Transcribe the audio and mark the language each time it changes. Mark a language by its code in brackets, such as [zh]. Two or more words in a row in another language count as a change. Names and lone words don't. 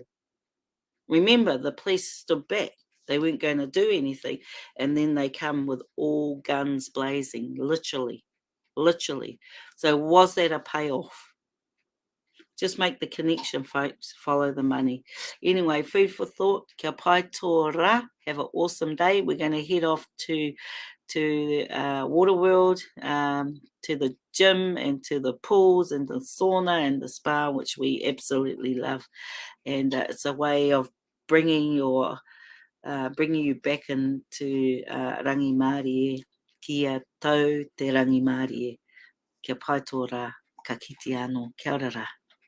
[en] Remember, the police stood back. They weren't going to do anything. And then they come with all guns blazing, literally. So was that a payoff? just make the connection, folks. Follow the money. Anyway, food for thought. [mi] Kia pai tō rā. [en] Have an awesome day. We're going to head off to Waterworld, to the gym and to the pools and the sauna and the spa, which we absolutely love. And it's a way of bringing you back into [mi] rangi Māori e, kia tau te rangi Māori e. Kia pai tō rā, ka kite anō, kia ora rā.